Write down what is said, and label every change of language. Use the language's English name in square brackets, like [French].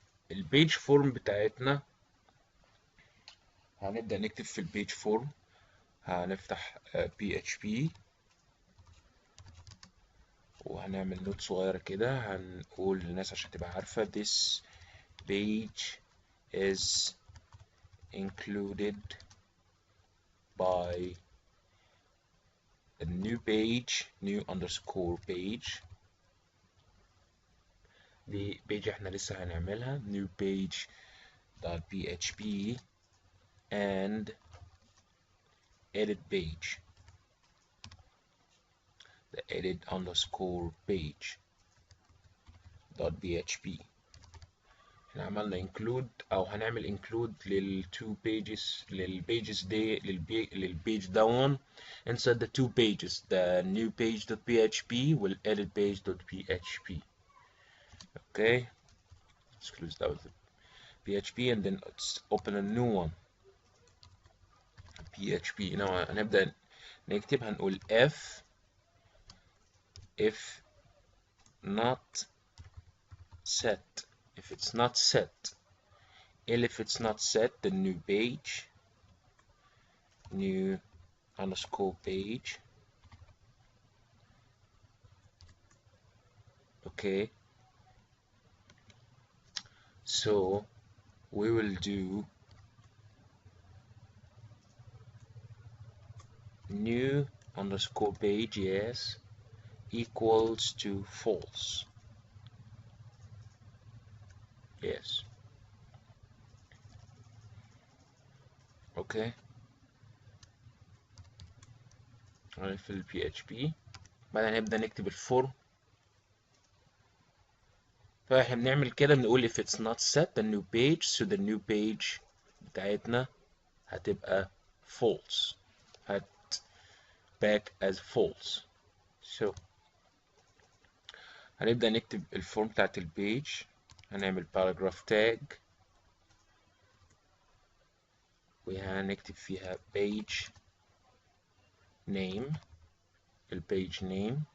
[Arabic] البيج فورم بتاعتنا هنبدأ نكتب في البيج فورم، هنفتح PHP وهنعمل نوت صغيرة كده، هنقول للناس عشان تبقى عارفة [English] this page is included by a new page new underscore page. دي page [Arabic] احنا لسه هنعملها [English] new page .php and edit page the edit underscore page .php. [Arabic] احنا عملنا include او هنعمل include للتو pages، للبيجز دي، للبيج دون [English] inside the two pages the new page.php [Arabic] وال edit page.php. [English] okay, let's close out the PHP and then let's open a new one PHP. [Arabic] هنا هنبدأ نكتب، هنقول [English] if not set. if it's not set if it's not set the new page new underscore page. okay, so we will do new underscore page, yes, equals to false. yes, okay. في ال PHP [Arabic] بعدين نبدأ نكتب الفورم. فاحنا بنعمل كده، بنقول [English] if it's not set the new page so the new page [Arabic] بتاعتنا هتبقى [English] false، هت back as false. [Arabic] so هنبدأ نكتب الفورم بتاعت البيج، هنعمل paragraph tag وهنكتب فيها page name، البيج name.